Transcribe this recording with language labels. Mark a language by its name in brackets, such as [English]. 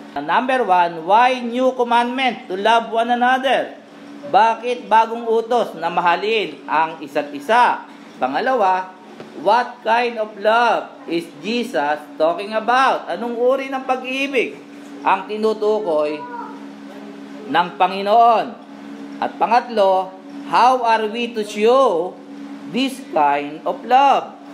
[English] Number 1, why new commandment to love one another? [Filipino] Bakit bagong utos na mahalin ang isa't isa? [English] Pangalawa, what kind of love is Jesus talking about? [Filipino] Anong uri ng pag-ibig ang tinutukoy ng Panginoon? At pangatlo, [English] how are we to show this kind of love?